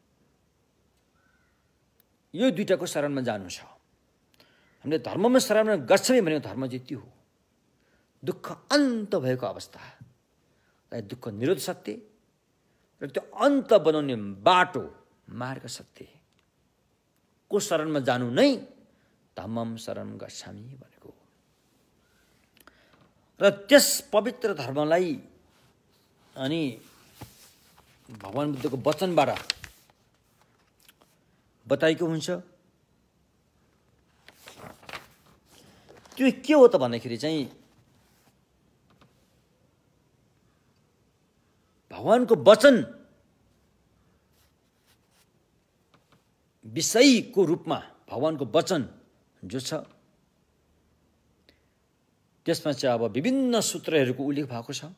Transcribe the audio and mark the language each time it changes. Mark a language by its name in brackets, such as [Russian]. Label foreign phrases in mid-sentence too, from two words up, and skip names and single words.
[Nepali] यो दुईटाको शरणमा जानु छ। हामीले धर्ममा शरणमा गर्छौँ भनेको धर्म चाहिँ त्यो हो, दुःख अन्त भएको अवस्था, दुःख निरोध सत्य र त्यो अन्त बनाउने बाटो मार्ग सत्य को शरणमा जानु नै [Pali] धम्मम शरणं गच्छामि [Nepali] भनेको। र त्यस पवित्र धर्मलाई अनि भगवान बुद्धको वचनबाट बताएको हुन्छ। त्यो के हो त भन्दाखेरि चाहिँ भगवानको वचन विषयको रूपमा भगवानको वचन जो छ त्यसमा चाहिँ अब विभिन्न सूत्रहरूको उल्लेख भएको छ।